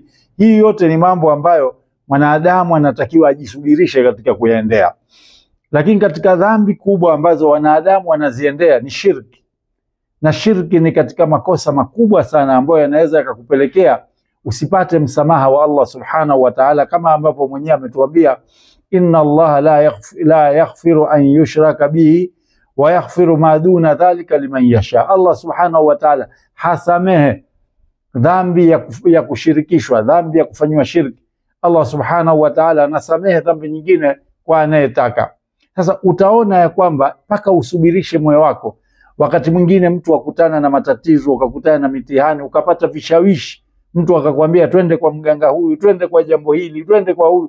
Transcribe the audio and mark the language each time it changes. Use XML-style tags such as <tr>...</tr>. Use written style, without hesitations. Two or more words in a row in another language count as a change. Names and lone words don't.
<sw>Hii yote ni mambo ambayo mwanadamu anatakiwa ajisubirishe katika kuyaendea. Lakini katika dhambi kubwa ambazo wanadamu wanaziendea ni shirki. Na shirki ni katika makosa makubwa sana ambayo yanaweza yakakupelekea usipate msamaha wa</sw> <ar>الله سبحانه وتعالى,</ar> <sw>kama ambavyo mwenyewe ametuambia,</sw> <ar>إن الله لا يغفر أن يشرك به ويغفر ما دون ذلك لمن يشاء. الله سبحانه وتعالى</ar> <sw>hasamehe dhambi ya kushirikishwa, dhambi ya kufanywa shirki.</sw> <ar>الله سبحانه وتعالى</ar> <sw>anasamehe dhambi nyingine kwa anayetaka. Sasa utaona ya kwamba mpaka usubirishe moyo wako. Wakati mwingine mtu akutana na matatizo, ukakutana na mitihani, ukapata vishawishi, mtu akakwambia twende kwa mganga huyu, twende kwa jambo hili, twende kwa huyu.</sw>